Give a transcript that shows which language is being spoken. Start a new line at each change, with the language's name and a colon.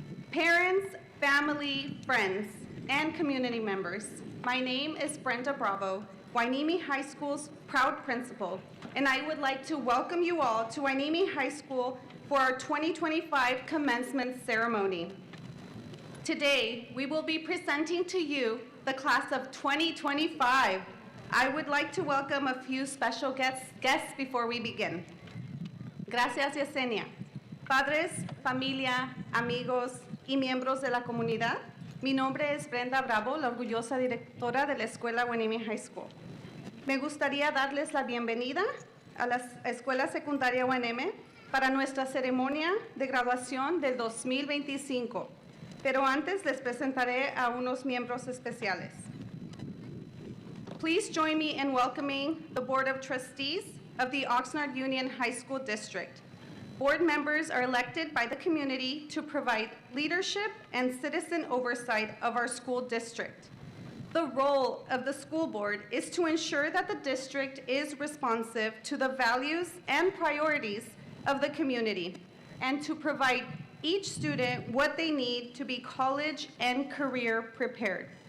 English: Parents, family, friends, and community members, my name is Brenda Bravo, Hueneme High School's proud principal, and I would like to welcome you all to Hueneme High School for our 2025 commencement ceremony. Today, we will be presenting to you the class of 2025. I would like to welcome a few special guests before we begin.
Spanish: Gracias, Yesenia. Padres, familia, amigos y miembros de la comunidad, mi nombre es Brenda Bravo, la orgullosa directora de la Escuela Hueneme High School. Me gustaría darles la bienvenida a la Escuela Secundaria Hueneme para nuestra ceremonia de graduación del 2025. Pero antes les presentaré a unos miembros especiales.
English: Please join me in welcoming the Board of Trustees of the Oxnard Union High School District. Board members are elected by the community to provide leadership and citizen oversight of our school district. The role of the school board is to ensure that the district is responsive to the values and priorities of the community and to provide each student what they need to be college and career prepared.